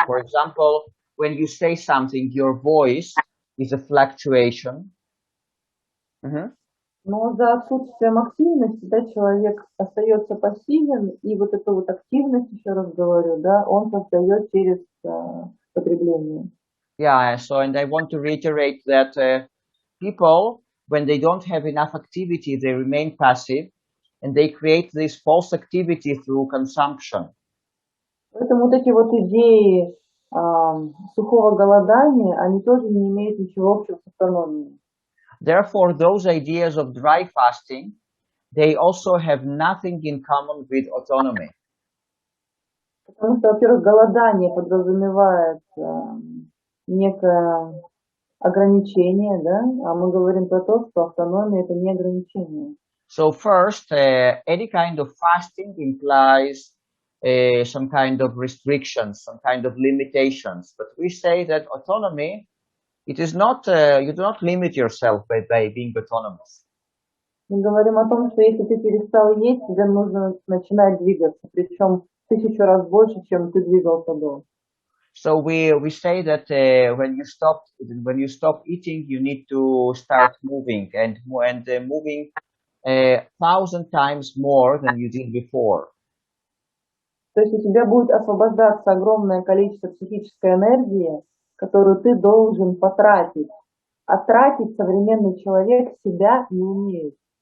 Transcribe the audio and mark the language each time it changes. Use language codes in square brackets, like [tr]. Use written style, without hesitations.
[en] For example, when you say something, your voice is a fluctuation. [ru] Но за отсутствием активности, да, человек остается пассивен, и вот эту вот активность, еще раз говорю, да, он создает через потребление. [en] Yeah, so and I want to reiterate that people, when they don't have enough activity, they remain passive, and they create this false activity through consumption. [ru] Поэтому вот эти вот идеи сухого голодания, они тоже не имеют ничего общего с автономией. [en] Therefore, those ideas of dry fasting, they also have nothing in common with autonomy. [ru] Потому что, во-первых, голодание подразумевает некое ограничение, да, а мы говорим про то, что автономия это не ограничение. [en] So first, any kind of fasting implies some kind of restrictions, some kind of limitations. But we say that autonomy, it is not, you do not limit yourself by being autonomous. [ru] Мы говорим о том, что если ты перестал есть, тебе нужно начинать двигаться, причем 1000 раз больше, чем ты двигался до. [en] So we say that when you stop eating, you need to start moving and moving 1,000 times more than you did before. [ru] То есть у тебя будет освобождаться огромное количество психической энергии, которую ты должен потратить. А тратить современный человек себя не умеет.